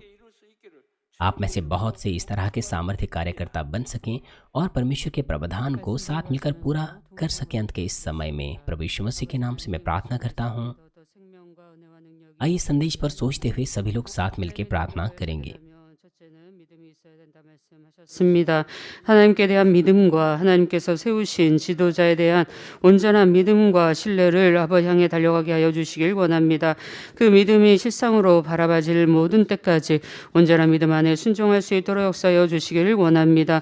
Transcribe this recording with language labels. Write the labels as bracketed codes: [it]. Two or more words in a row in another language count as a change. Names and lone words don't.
[hi] आप में से बहुत से इस तरह के सामर्थ्य कार्यकर्ता बन सकें और परमेश्वर के प्रावधान को साथ मिलकर पूरा कर सकें अंत के इस समय में। प्रभु यीशु मसीह के नाम से मैं प्रार्थना करता हूँ। आइए संदेश पर सोचते हुए सभी लोग साथ मिलकर प्रार्थना करेंगे। [ko] 습니다. 하나님께 대한 믿음과 하나님께서 세우신 지도자에 대한 온전한 믿음과 신뢰를 아버지 향해 달려가게 하여 주시길 원합니다. 그 믿음이 실상으로 바라봐질 모든 때까지 온전한 믿음 안에 순종할 수 있도록 역사하여 주시기를 원합니다.